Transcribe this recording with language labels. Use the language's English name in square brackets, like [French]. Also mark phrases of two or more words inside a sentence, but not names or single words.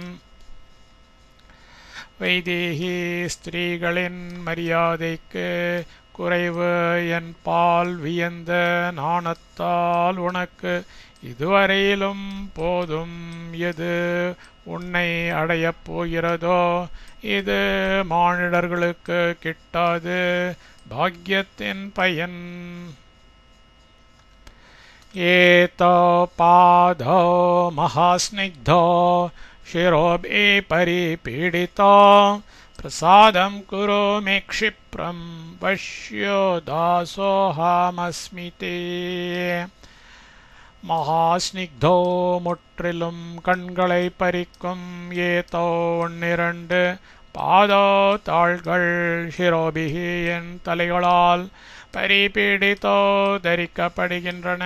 [Tamil] வைதேகி ஸ்திரீகளின் மரியாதைக்கு குறைவு என்பால் வியந்த நாணத்தால் உனக்கு இதுவரையிலும் போதும் எது உன்னை அடையப் போகிறதோ இது மானிடர்களுக்கு கிட்டாது பாக்யத்தின் பயன். [Sanskrit] एतौ पादौ महास्निग्धौ शिरोभि परिपीडितो प्रसादं कुरु मे क्षिप्रं पश्यो दासोऽहमस्मि ते. [Tamil] மகாஸ்னிக்தோ முற்றிலும் கண்களை பறிக்கும் ஏதோ ஒன்னிரண்டு பாதோ தாள்கள் ஷிரோபிகி என் தலைகளால் பரிபீடித்தோ தரிக்கப்படுகின்றன.